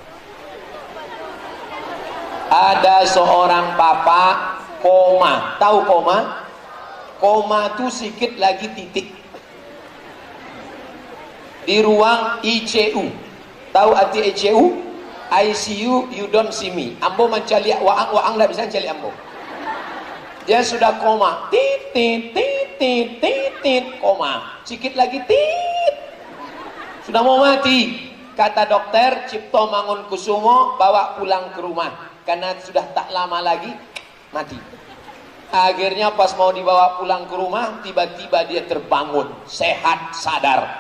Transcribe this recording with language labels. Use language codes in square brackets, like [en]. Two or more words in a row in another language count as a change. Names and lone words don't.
[id] Ada seorang papa koma. Tahu koma? Koma itu sikit lagi titik. Di ruang ICU. Tahu arti ICU? ICU, [en] you don't see me. [min] Ambo mencari waang dah bisa mencari ambo. [id] Dia sudah koma. Tit tit tit tit tit tit, koma. Sikit lagi tit. Sudah mau mati. Kata dokter Cipto Mangunkusumo, bawa pulang ke rumah karena sudah tak lama lagi mati. Akhirnya pas mau dibawa pulang ke rumah, tiba-tiba dia terbangun, sehat, sadar.